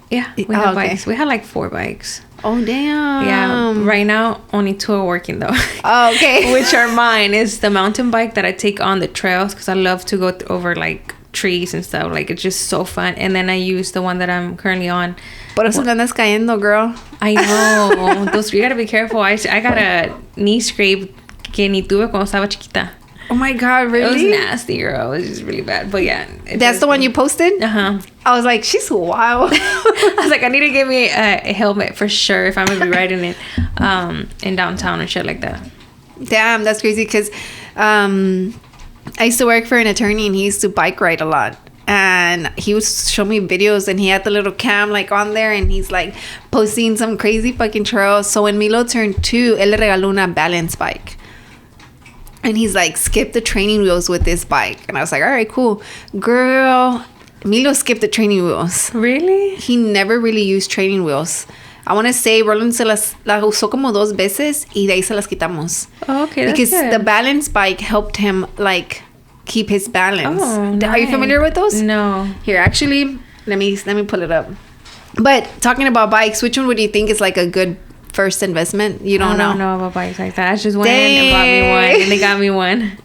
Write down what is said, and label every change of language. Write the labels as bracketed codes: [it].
[en] Yeah, we have bikes. We had like 4 bikes. Oh, damn. Yeah, right now only 2 are working though. Oh, okay. Which are mine. Is the mountain bike that I take on the trails, because I love to go over like trees and stuff. Like, it's just so fun. And then I use the one that I'm currently on. [es] Por eso te andas cayendo, girl. [en] I know. You gotta be careful. I got a knee scrape [es] que ni tuve cuando estaba chiquita. [en] Oh my God, really? It was nasty, girl. It was just really bad. But yeah. That's the one you posted? Uh-huh. I was like, she's wild. I was like, I need to get me a helmet for sure if I'm going to be riding it in downtown and shit like that. Damn, that's crazy, because I used to work for an attorney, and he used to bike ride a lot. And he would show me videos, and he had the little cam like on there, and he's like posting some crazy fucking trails. So when Milo turned 2, [es] él le regaló una [en] balance bike. And he's like, skip the training wheels with this bike. And I was like, all right, cool. Girl, Milo skipped the training wheels. Really? He never really used training wheels. I want to say [es] Roland se las usó como 2 veces, y de ahí se las quitamos. [en] Oh, okay, that's because good. the balance bike helped him like keep his balance. Oh, nice. Are you familiar with those? No. Here, actually, let me pull it up. But talking about bikes, which one would you think is like a good first investment? You don't know. I don't know about bikes like that. I just went and bought me one, and they got me one.